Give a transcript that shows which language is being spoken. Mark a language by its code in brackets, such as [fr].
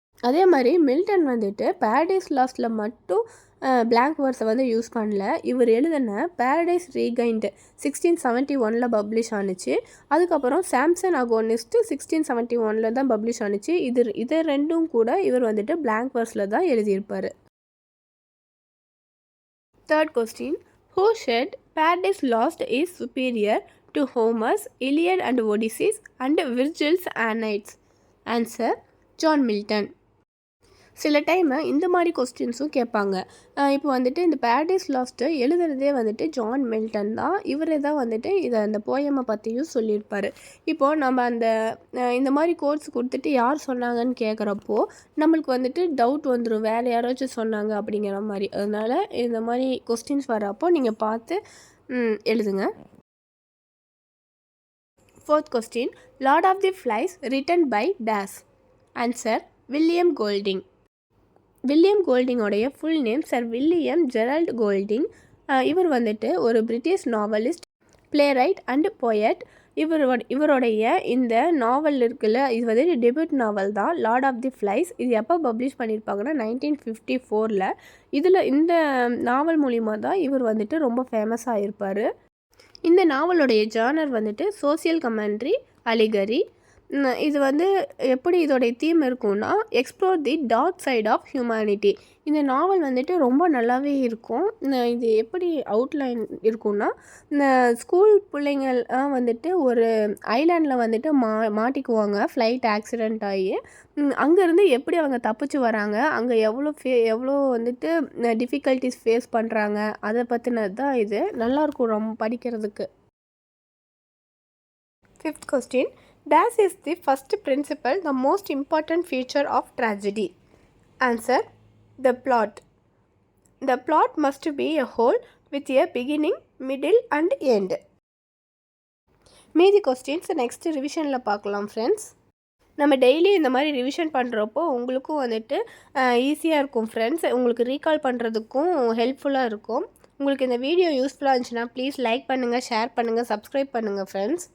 [ta] அதே மாதிரி மில்டன் வந்துட்டு பேரடைஸ் லாஸ்ட்டில் மட்டும் பிளாங்க் வேர்ட்ஸை வந்து யூஸ் பண்ணல. இவர் எழுதின பேரடைஸ் ரீகைண்ட் 1671 பப்ளிஷ் ஆனிச்சு. அதுக்கப்புறம் சாம்சன் அகோனிஸ்ட் 1671 தான் பப்ளிஷ் ஆனிச்சு. இது ரெண்டும் கூட இவர் வந்துட்டு பிளாங்க் வேர்ஸில் தான் எழுதியிருப்பார். [en] Third question, who said Paradise Lost is superior to Homer's Iliad and Odyssey and Virgil's Aeneid? Answer, John Milton. [ta] சில டைமு இந்த மாதிரி கொஸ்டின்ஸும் கேட்பாங்க. இப்போ வந்துட்டு இந்த பேரடைஸ் லாஸ்ட்டு எழுதுறதே வந்துட்டு ஜான் மில்டன் தான். இவரே தான் வந்துட்டு அந்த போயமை பற்றியும் சொல்லியிருப்பார். இப்போது நம்ம இந்த மாதிரி கோட்ஸ் கொடுத்துட்டு யார் சொன்னாங்கன்னு கேட்குறப்போ நம்மளுக்கு வந்துட்டு டவுட் வந்துடும், வேறு யாராச்சும் சொன்னாங்க அப்படிங்கிற மாதிரி. அதனால் இந்த மாதிரி கொஸ்டின்ஸ் வரப்போ நீங்கள் பார்த்து எழுதுங்க. [en] Fourth question, Lord of the Flies written by dash. [ta] Answer, William Golding. William கோல்டிங்கோடைய full name sir William ஜெரல்ட் Golding. இவர் வந்துட்டு ஒரு British novelist, play right and poet. இவருடைய இந்த நாவல் இருக்குல்ல, இது வந்துட்டு டெபியூட் நாவல் தான் லார்ட் ஆஃப் தி ஃப்ளைஸ். இது எப்போ பப்ளிஷ் பண்ணியிருப்பாங்கன்னா 1954. இந்த நாவல் மூலிமா தான் இவர் வந்துட்டு ரொம்ப ஃபேமஸ் ஆகியிருப்பார். இந்த நாவலுடைய ஜானர் வந்துட்டு சோசியல் கமெண்ட்ரி, அலிகரி. இது வந்து எப்படி இதோடைய தீம் இருக்கும்னா [en] Explore the dark side of humanity. [ta] இந்த நாவல் வந்துட்டு ரொம்ப நல்லாவே இருக்கும். இது எப்படி அவுட்லைன் இருக்கும்னா, இந்த ஸ்கூல் பிள்ளைங்கள்லாம் வந்துட்டு ஒரு ஐலாண்டில் வந்துட்டு மாட்டிக்குவாங்க ஃப்ளைட் ஆக்சிடெண்ட் ஆகி. அங்கேருந்து எப்படி அவங்க தப்பிச்சு வராங்க, அங்கே எவ்வளோ வந்துட்டு டிஃபிகல்ட்டிஸ் ஃபேஸ் பண்ணுறாங்க, அதை பற்றினது தான் இது. நல்லாயிருக்கும் ரொம்ப படிக்கிறதுக்கு. [en] Fifth question, dash is the first principle, the most important feature of tragedy. Answer, the plot. The plot must be a whole with a beginning, middle and end. [ta] மீதி கொஸ்டின்ஸ் நெக்ஸ்ட் ரிவிஷனில் பார்க்கலாம் friends. நம்ம daily இந்த மாதிரி revision பண்ணுறப்போ உங்களுக்கும் வந்துட்டு ஈஸியாக இருக்கும் ஃப்ரெண்ட்ஸ். உங்களுக்கு ரீகால் பண்ணுறதுக்கும் ஹெல்ப்ஃபுல்லாக இருக்கும். உங்களுக்கு இந்த வீடியோ யூஸ்ஃபுல்லாக இருந்துச்சுன்னா ப்ளீஸ் லைக் பண்ணுங்கள், ஷேர் பண்ணுங்கள், சப்ஸ்கிரைப் பண்ணுங்கள் ஃப்ரெண்ட்ஸ்.